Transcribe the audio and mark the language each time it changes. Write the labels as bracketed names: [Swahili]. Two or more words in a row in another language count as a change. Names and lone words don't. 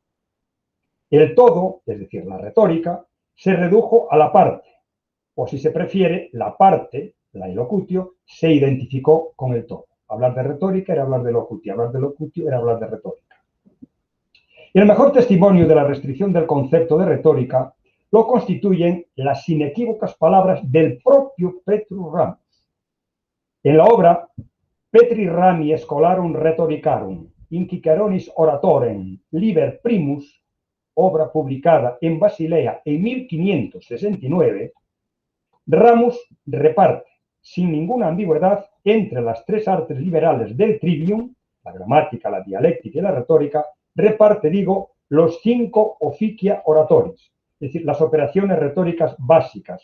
[Spanish] El todo, es decir, la retórica, se redujo a la parte, o si se prefiere, la parte, la elocutio, se identificó con el todo. Hablar de retórica era hablar de elocutio, hablar de elocutio era hablar de retórica. El mejor testimonio de la restricción del concepto de retórica lo constituyen las inequívocas palabras del propio Petrus Ramus. En la obra Petri Rami Scholarum Rhetoricarum, in Ciceronis Oratorem, Liber Primus, obra publicada en Basilea en 1569, Ramus reparte, sin ninguna ambigüedad, entre las tres artes liberales del trivium, la gramática, la dialéctica y la retórica, reparte, los 5 [Latin] officia oratoris, [Spanish] es decir, las operaciones retóricas básicas.